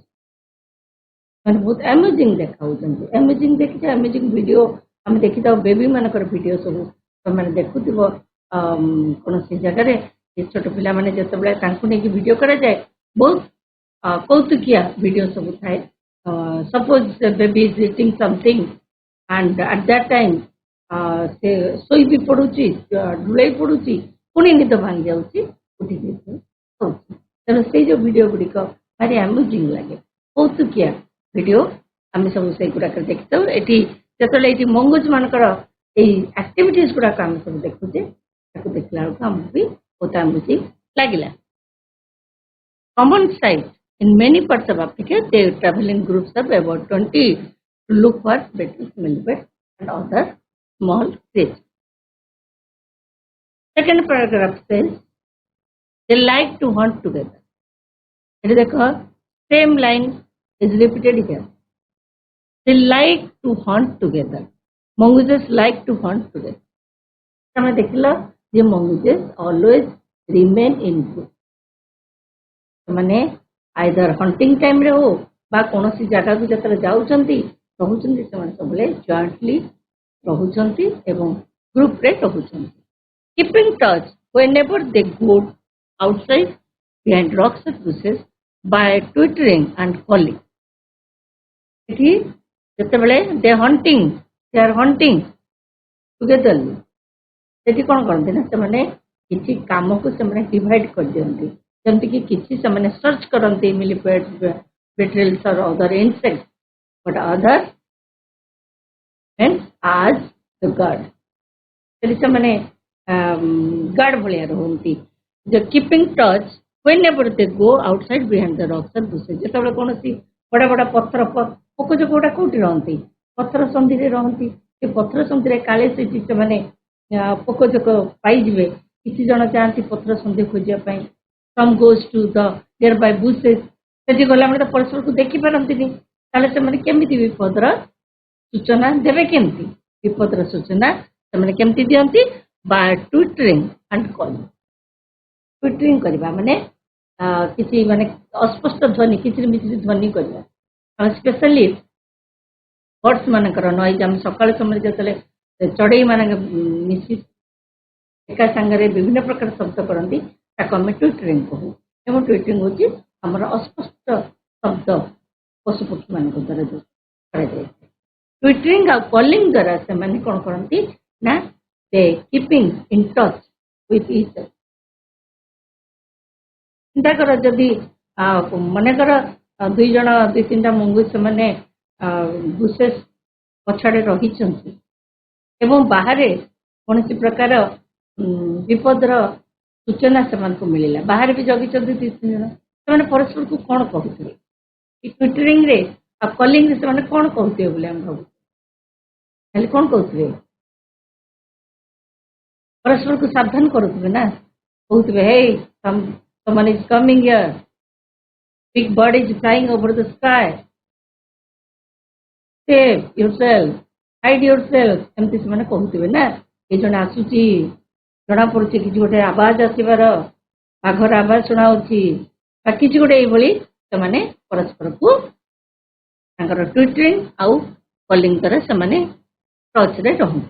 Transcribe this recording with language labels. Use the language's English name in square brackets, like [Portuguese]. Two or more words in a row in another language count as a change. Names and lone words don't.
[Odia] ମାନେ ବହୁତ ଆମ୍ୟୁଜିଂ ଦେଖାଉଛନ୍ତି. ଆମ୍ୟୁଜିଂ ଦେଖିଛ, [English] amusing video [Odia] ଆମେ ଦେଖିଥାଉ ବେବି ମାନଙ୍କର ଭିଡ଼ିଓ ସବୁ ସେମାନେ ଦେଖୁଥିବ କୌଣସି ଜାଗାରେ ଛୋଟ ପିଲାମାନେ ଯେତେବେଳେ ତାଙ୍କୁ ନେଇକି ଭିଡ଼ିଓ କରାଯାଏ ବହୁତ କୌତୁକିଆ ଭିଡ଼ିଓ ସବୁ ଥାଏ. [English] Suppose the baby is eating something and at that time [Odia] ସେ ଶୋଇ ବି ପଡୁଛି, ଢୁଳେଇ ପଡୁଛି, ପୁଣି ନିଦ ଭାଙ୍ଗି ଯାଉଛି, ଉଠିକି ହଉଛି. ତେଣୁ ସେଇ ଯୋଉ ଭିଡ଼ିଓ ଗୁଡ଼ିକ ଭାରି ଆମ୍ୟୁଜିଂ ଲାଗେ, କୌତୁକିଆ ଭିଡ଼ିଓ ଆମେ ସବୁ ସେଇଗୁଡ଼ାକ ଦେଖିଥାଉ. ଏଠି ଯେତେବେଳେ ଏଇଠି ମଙ୍ଗୁଜ ମାନଙ୍କର ଏଇ ଆକ୍ଟିଭିଟିଜ ଗୁଡ଼ାକ ଆମେ ସବୁ ଦେଖୁଛେ, ତାକୁ ଦେଖିଲା ବେଳକୁ ଆମକୁ ବି ବହୁତ ଆମ୍ୟୁଜିଂ ଲାଗିଲା. [English] Common sight in many parts of Africa, they travel in groups of about 20 to look for beetles, millipeds, and other small creatures. Second paragraph says they like to hunt together. It is the same line is repeated here. They like to hunt together. Mongooses like to hunt together. [Odia] ଆମେ ଦେଖିଲା ଯେ [English] mongooses always remain in group. [Odia] ସେମାନେ [English] either hunting timere [Odia] ହଉ ବା କୌଣସି ଜାଗାକୁ ଯେତେବେଳେ ଯାଉଛନ୍ତି ରହୁଛନ୍ତି, ସେମାନେ ସବୁବେଳେ ଜଏଣ୍ଟଲି ରହୁଛନ୍ତି ଏବଂ ଗ୍ରୁପରେ ରହୁଛନ୍ତି. [English] keeping touch whenever they go outside behind rocks and bushes by twittering and calling. [Odia] ଏଠି ଯେତେବେଳେ [English] they are hunting togetherly, [Odia] ସେଠି କ'ଣ କରନ୍ତି ନା ସେମାନେ କିଛି କାମକୁ ସେମାନେ ଡିଭାଇଡ୍ କରିଦିଅନ୍ତି. ଯେମିତିକି କିଛି ସେମାନେ ସର୍ଚ୍ଚ କରନ୍ତି ମିଲିପେଡ୍ସ, [English] beetles or other insects, but other as the guard. [Odia] ସେଠି ସେମାନେ ଗାର୍ଡ ଭଳିଆ ରୁହନ୍ତି. [English] The keeping touch whenever they go outside behind the rocks and bushes. [Odia] ଯେତେବେଳେ କୌଣସି ବଡ଼ ବଡ଼ ପଥର ପୋକଜୋକ ଗୁଡ଼ା କୋଉଠି ରହନ୍ତି, ପଥର ସନ୍ଧିରେ ରହନ୍ତି. ସେ ପଥର ସନ୍ଧିରେ କାଳେ ସେଠି ସେମାନେ ପୋକଜୋକ ପାଇଯିବେ, କିଛି ଜଣ ଯାଆନ୍ତି ପଥର ସନ୍ଧି ଖୋଜିବା ପାଇଁ. [English] Some goes to the nearby bushes. [Odia] ସେଠି ଗଲାବେଳେ ତ ପରସ୍ପରକୁ ଦେଖିପାରନ୍ତିନି, ତାହେଲେ ସେମାନେ କେମିତି ବିପଦର ସୂଚନା ଦେବେ? କେମିତି ବିପଦର ସୂଚନା ସେମାନେ କେମିତି ଦିଅନ୍ତି? [English] by twittering and calling. [Odia] Twittering କରିବା ମାନେ କିଛି ମାନେ ଅସ୍ପଷ୍ଟ ଧ୍ୱନି, କିଚିରି ମିଚିରି ଧ୍ୱନି କରିବା. [English] specially birds [Odia] ମାନଙ୍କର ନଏଜ୍, ଆମେ ସକାଳ ସମୟରେ ଯେତେବେଳେ ଚଢ଼େଇ ମାନଙ୍କ ମିଶି ଏକା ସାଙ୍ଗରେ ବିଭିନ୍ନ ପ୍ରକାର ଶବ୍ଦ କରନ୍ତି, ତାକୁ ଆମେ ଟ୍ୱିଟରିଂ କହୁ. ଏବଂ ଟ୍ୱିଟରିଂ ହେଉଛି ଆମର ଅସ୍ପଷ୍ଟ ଶବ୍ଦ ପଶୁପକ୍ଷୀ ମାନଙ୍କ ଦ୍ୱାରା ଯୋଉ କରାଯାଇଥାଏ. ଟ୍ୱିଟରିଂ ଆଉ କଲିଂ ଦ୍ୱାରା ସେମାନେ କ'ଣ କରନ୍ତି ନା [English] they keeping in touch with each other. [Odia] ଚିନ୍ତା କର ଯଦି ମନେକର ଦୁଇ ତିନିଟା ମଙ୍ଗୁସ୍ ସେମାନେ ବୁସେସ୍ ପଛଆଡ଼େ ରହିଛନ୍ତି ଏବଂ ବାହାରେ କୌଣସି ପ୍ରକାର ବିପଦର ସୂଚନା ସେମାନଙ୍କୁ ମିଳିଲା, ବାହାରେ ବି ଜଗିଛନ୍ତି 2-3 ଜଣ, ସେମାନେ ପରସ୍ପରକୁ କ'ଣ କହୁଥିବେ? ଟ୍ୱିଟରିଂରେ ଆଉ କଲିଂରେ ସେମାନେ କ'ଣ କହୁଥିବେ ବୋଲି ଆମେ ଭାବୁଛୁ? ହେଲେ କ'ଣ କହୁଥିବେ? ପରସ୍ପରକୁ ସାବଧାନ କରୁଥିବେ ନା, କହୁଥିବେ [English] hey someone is coming here, Big bird is flying over the sky. Save yourself, hide yourself. [Odia] ଏମିତି ସେମାନେ କହୁଥିବେ ନା, ଏ ଜଣେ ଆସୁଛି, ଜଣା ପଡୁଛି କିଛି ଗୋଟେ ଆବାଜ ଆସିବାର, ବାଘର ଆବାଜ ଶୁଣାଉଛି ବା କିଛି ଗୋଟେ ଏଇଭଳି ସେମାନେ ପରସ୍ପରକୁ ତାଙ୍କର ଟ୍ୱିଟରିଂ ଆଉ କଲିଂ ଦ୍ୱାରା ସେମାନେ ଟଚ୍ରେ ରହନ୍ତି.